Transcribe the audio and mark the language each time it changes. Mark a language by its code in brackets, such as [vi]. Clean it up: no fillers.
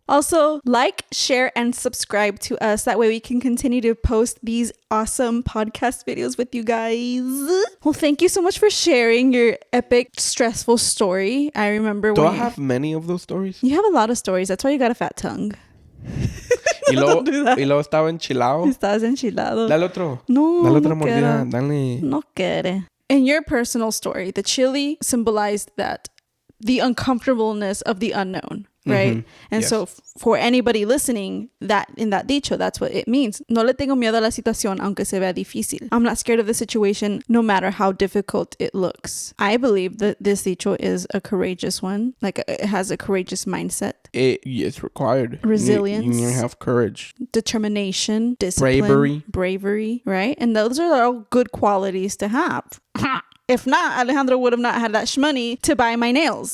[en] Also, like, share, and subscribe to us. That way we can continue to post these awesome podcast videos with you guys. Well, thank you so much for sharing your epic, stressful story. I remember Do I have many of those stories? You have a lot of stories. That's why you got a fat tongue. [es] Y luego estaba enchilado. Estás enchilado. Dale otro. No, Dale otra no mordida. quiero. Dale. No quiere. [en] In your personal story, the chili symbolized the uncomfortableness of the unknown, right? Mm-hmm. And yes. so for anybody listening, that in that dicho, that's what it means. [es] No le tengo miedo a la situación, aunque se vea difícil. [en] I'm not scared of the situation, no matter how difficult it looks. I believe that this dicho is a courageous one. Like, it has a courageous mindset. It's required. Resilience. You need to have courage. Determination. Discipline. Bravery, right? And those are all good qualities to have. If not, Alejandro would have not had that shmoney to buy my nails.